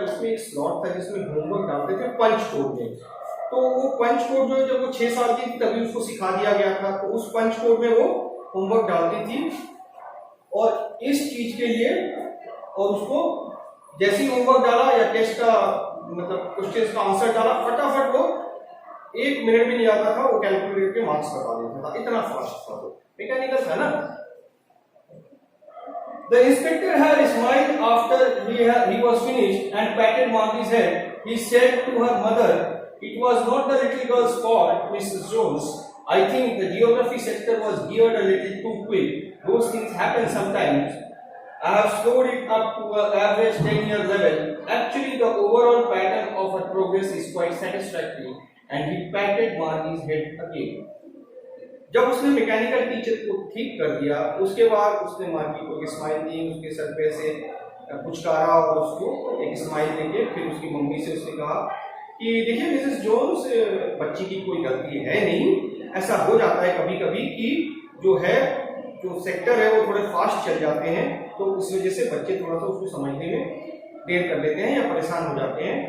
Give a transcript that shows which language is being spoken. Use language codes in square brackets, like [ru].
[hi] उसमें एक स्लॉट था जिसमें होमवर्क डालते थे पंच कोड में। तो वो पंच कोड जो जब वो 6 साल की थी तभी उसको सिखा दिया गया था, तो उस पंच कोड में वो होमवर्क डालती थी, और इस चीज के लिए, और उसको जैसे ही होमवर्क डाला या टेस्ट का मतलब क्वेश्चन का आंसर डाला, फटाफट वो 1 मिनट भी नहीं आता था, वो कैलकुलेटर के मार्क्स बता देता था, इतना फास्ट था वो। मैकेनिकल था ना। [en] The inspector had smiled after he was finished and patted Margie's head. He said to her mother, "It was not the little girl's fault, Mrs. Jones. I think the geography sector was geared a little too quick. Those things happen sometimes. I have slowed it up to an average 10-year level. Actually, the overall pattern of her progress is quite satisfactory." And he patted Margie's head again. [hi] जब उसने mechanical teacher को ठीक कर दिया, उसके बाद उसने मार्गी को एक स्माइल दी, उसके सर पे से पुचकारा और उसको एक स्माइल देके फिर उसकी मम्मी से उसने कहा कि देखिए मिसेस जोन्स, बच्ची की कोई गलती है नहीं, ऐसा हो जाता है कभी कभी कि जो सेक्टर है वो थोड़े फास्ट चल जाते हैं, तो इस वजह से बच्चे थोड़ा सा उसको समझने में देर कर लेते हैं या परेशान हो जाते हैं।